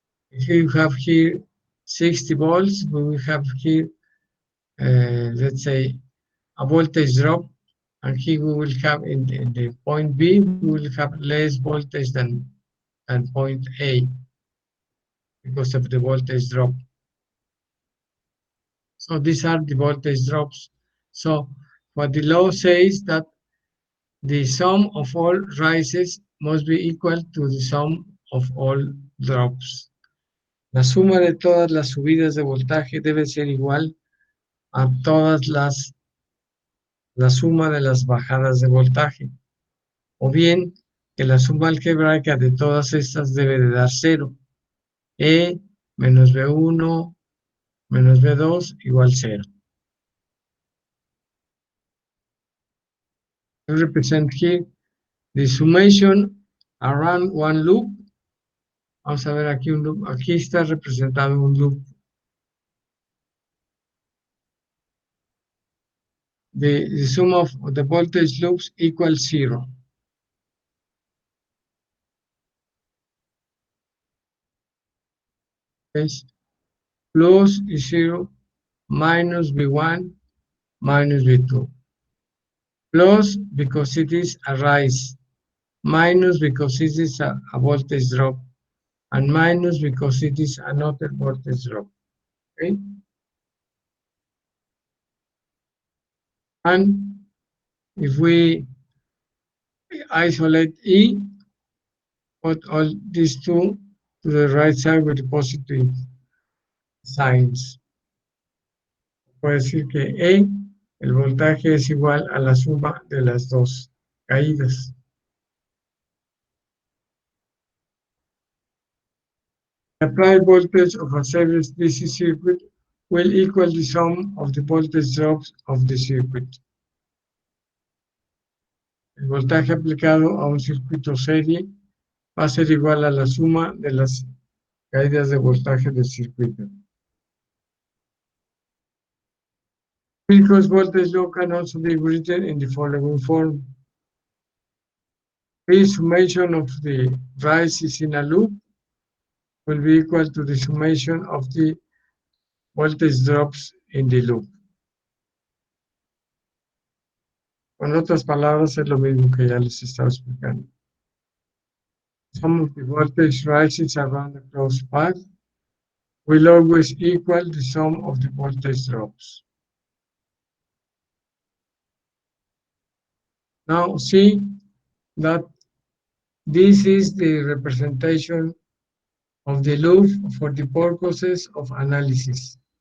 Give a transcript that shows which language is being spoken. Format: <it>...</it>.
<en>If you have here 60 volts, we will have here, let's say, a voltage drop, and here we will have in the point B, we will have less voltage than point A because of the voltage drop. So these are the voltage drops. So what the law says that the sum of all rises must be equal to the sum of all drops.</en> <es>La suma de todas las subidas de voltaje debe ser igual a todas la suma de las bajadas de voltaje. O bien que la suma algebraica de todas estas debe de dar cero. E menos B1 menos B2 igual cero.</es> <en>I represent here the summation around one loop.</en> <es>Vamos a ver aquí un loop. Aquí está representado un loop.</es> <en>The sum of the voltage loops equals zero. Okay. Plus is zero, minus V1, minus V2. Plus because it is a rise, minus because it is a voltage drop, and minus because it is another voltage drop. Okay? And if we isolate E, put all these two to the right side with the positive signs.</en> <es>Puede decir que E, el voltaje es igual a la suma de las dos caídas.</es> <en>The applied voltage of a series DC circuit will equal the sum of the voltage drops of the circuit.</en> <es>El voltaje aplicado a un circuito serie va a ser igual a la suma de las caídas de voltaje del circuito.</es> <en>Kirchhoff's voltage law can also be written in the following form. The summation of the rises in a loop will be equal to the summation of the voltage drops in the loop.</en> <es>Con otras palabras, es lo mismo que ya les estaba explicando.</es> <en>Sum of the voltage rises around the closed path will always equal the sum of the voltage drops. Now see that this is the representation of the loop for the purposes of analysis.</en>